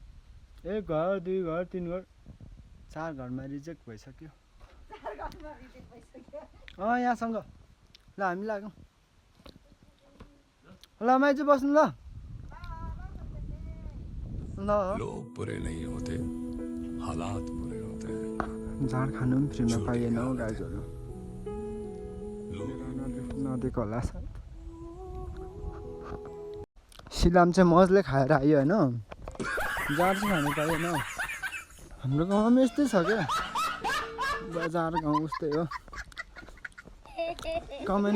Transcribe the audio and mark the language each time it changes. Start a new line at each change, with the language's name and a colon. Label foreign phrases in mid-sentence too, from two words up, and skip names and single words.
Nepali: 1 घर 2 घर 3 घर 4 घरमा रिजेक्ट भइसक्यो यहाँसँग ल हामी लाग्यौँ ल माइजू बस्नु ल ल
Hindi: लोग बुरे नहीं होते हालात बुरे होते हैं
Nepali: झाड खानु पनि फ्रीमा पाइएन हौ गाइजहरू नदिएको होला सायद सिलाम चाहिँ मजले खाएर आयो होइन झाड चाहिँ खानु पाइएन हाम्रो गाउँमा पनि यस्तै छ क्या बजार गाउँ उस्तै हो कमाइ